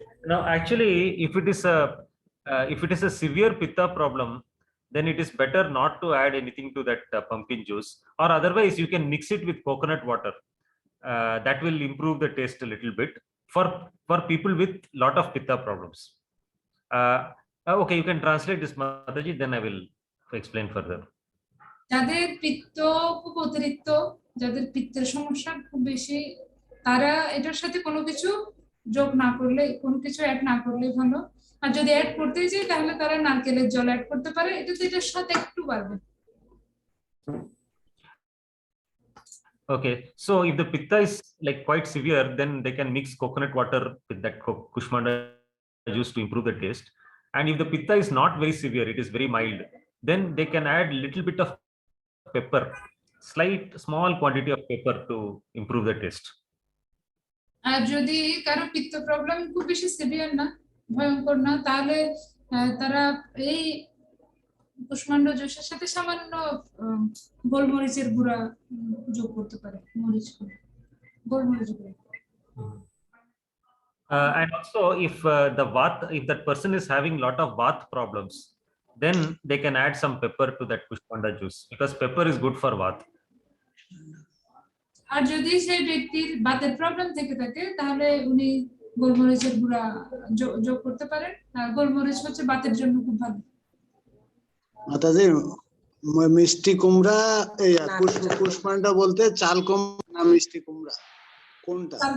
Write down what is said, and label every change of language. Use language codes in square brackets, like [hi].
[en] Now, actually, if it is a severe pitta problem, then it is better not to add anything to that pumpkin juice, or otherwise you can mix it with coconut water. That will improve the taste a little bit for people with lot of pitta problems. Okay, you can translate this, Mataji, then I will explain further. [bn] যাদের পিত্ত খুব অতিরিক্ত, যাদের পিত্তের সমস্যা খুব বেশি, তারা এটার সাথে কোনো কিছু যোগ না করলে, কোনো কিছু অ্যাড না করলে ভালো। আর যদি অ্যাড করতে চাই তাহলে তারা নারকেলের জল অ্যাড করতে পারে, এটাতে এটার সাথে একটু বাড়বে। [en] Okay, so if the pitta is like quite severe, then they can mix coconut water with that Kushmanda juice to improve the taste. And if the pitta is not very severe, it is very mild, then they can add little bit of pepper, small quantity of pepper to improve the taste. [bn] আর যদি কারো পিত্ত problem খুব বেশি severe না, ভয়ঙ্কর না, তাহলে তারা এই কুষ্মান্ড জুসের সাথে সামান্য গোলমরিচের গুঁড়া যোগ করতে পারে, গোলমরিচ গুঁড়া। [en] And also, if that person is having lot of Vata problems, then they can add some pepper to that Kushmanda juice, because pepper is good for Vata. [bn] আর যদি সেই ব্যক্তির বাতের প্রবলেম থেকে থাকে তাহলে উনি গোলমরিচের গুঁড়া যোগ করতে পারেন। আর গোলমরিচ হচ্ছে বাতের জন্য খুব ভালো। মাতাজি মিষ্টি কুমড়া এই না, পুষ্পান্ডা বলতে চাল কুমড়া না মিষ্টি কুমড়া কোনটা?